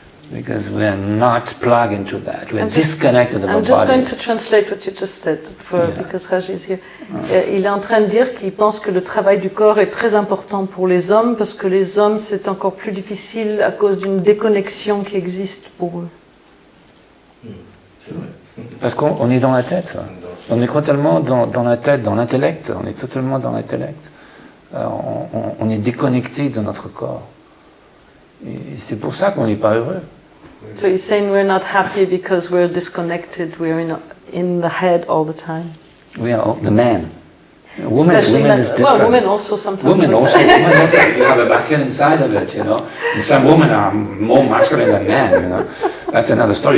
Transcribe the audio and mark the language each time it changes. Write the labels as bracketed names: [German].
[English] Because we are not plugged into that. We are disconnected from our bodies. I'm just going to translate what you just said, because Raj is here. [French] Il est en train de dire qu'il pense que le travail du corps est très important pour les hommes, parce que les hommes, c'est encore plus difficile à cause d'une déconnexion qui existe pour eux. C'est vrai. Parce qu'on est dans la tête. On est totalement dans la tête, dans l'intellect. On est totalement dans l'intellect. On est déconnecté de notre corps. Et c'est pour ça qu'on n'est pas heureux. [English] So he's saying we're not happy because we're disconnected. We're in the head all the time. We are the man. Women is different. Well, women also sometimes. Women also you have a masculine side of it, you know. And some women are more masculine than men, you know. That's another story.